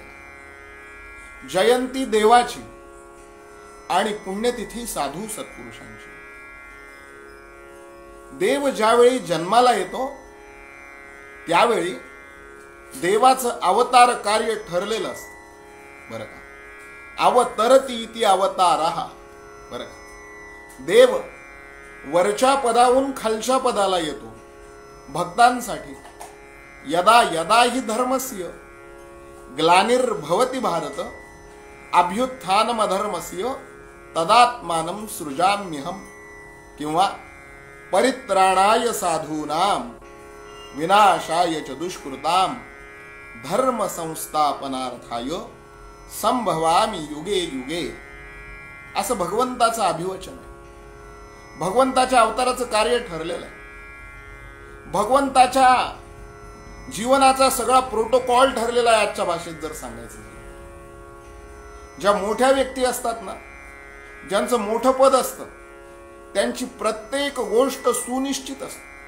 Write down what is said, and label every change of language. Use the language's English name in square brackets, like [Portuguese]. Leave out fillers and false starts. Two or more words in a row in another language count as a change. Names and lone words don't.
[Marathi] जयंती देवाची आणि पुण्यतिथी साधू सत्पुरुषांची. देव ज्यावेळी जन्माला येतो त्यावेळी देवाचं अवतार कार्य ठरलेलं असतं. बरं का, [Sanskrit] अवतरती इति अवतारः. [Marathi] बरं का, देव वरच्या पदावरून खालच्या पदाला येतो भक्तांसाठी. [Sanskrit] यदा यदा हि धर्मस्य ग्लानिर्भवति भारत अभ्युत्थानमधर्मस्य तदात्मानं सृजाम्यहम. किंवा परित्राणाय साधूनां विनाशाय च दुष्कृतां धर्म संस्थापनार्थाय संभवामि युगे युगे. [Marathi] असं भगवंताचं अभिवचन आहे. भगवंताच्या अवताराचं कार्य ठरलेलं आहे. भगवंताच्या जीवनाचा सगळा प्रोटोकॉल ठरलेला आहे. आजच्या भाषेत जर सांगायचं झालं, ज्या मोठ्या व्यक्ती असतात ना, ज्यांचं मोठं पद असतं, त्यांची प्रत्येक गोष्ट सुनिश्चित असते.